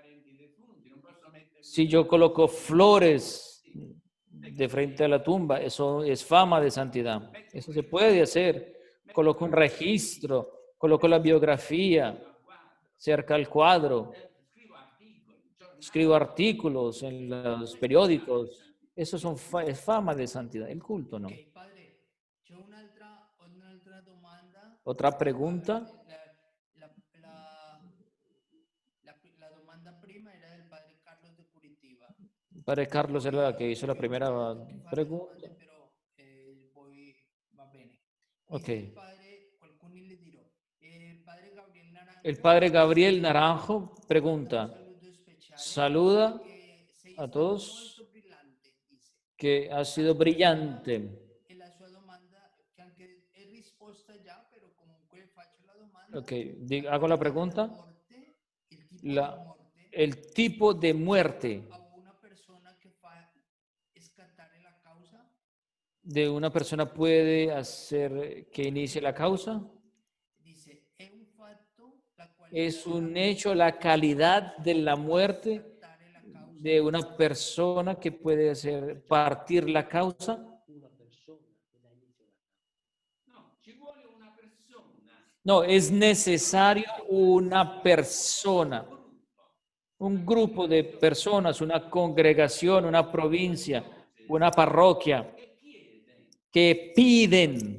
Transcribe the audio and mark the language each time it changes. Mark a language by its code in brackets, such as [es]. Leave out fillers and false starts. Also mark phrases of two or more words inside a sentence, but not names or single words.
[es] Si yo coloco flores de frente a la tumba, eso es fama de santidad. Eso se puede hacer. Coloco un registro, coloco la biografía cerca al cuadro, escribo artículos en los periódicos. Eso es fama de santidad. El culto no. [it] Ok, padre, c'è un'altra domanda. [es] Otra pregunta. [it] La domanda prima era del padre Carlos de Curitiba. [es] Padre Carlos era la que hizo la primera [it] Che fa le [es] pregunta. [it] domande, però poi va bene. Ok. Dice il padre, qualcuno le dirò. Il padre Gabriel Naranjo. [es] El padre Gabriel Naranjo [it] Un [es] pregunta, [it] saludo speciale. [es] saluda [it] Che sei [es] a [it] stato [es] todos [it] molto brillante, dice. [es] que ha sido brillante. [it] E la sua domanda, che anche è risposta già, però comunque faccio la domanda. [es] Ok, hago la pregunta. [it] Il tipo di morte [es] El tipo de muerte [it] a una persona che fa scattare la causa. [es] de una persona puede hacer que inicie la causa. [it] Dice, è un fatto, la [es] Es [it] qualità [es] un hecho la calidad de la muerte [it] scattare la causa. [es] de una persona que puede hacer partir la causa. No, es necesario una persona, un grupo de personas, una congregación, una provincia, una parroquia que piden.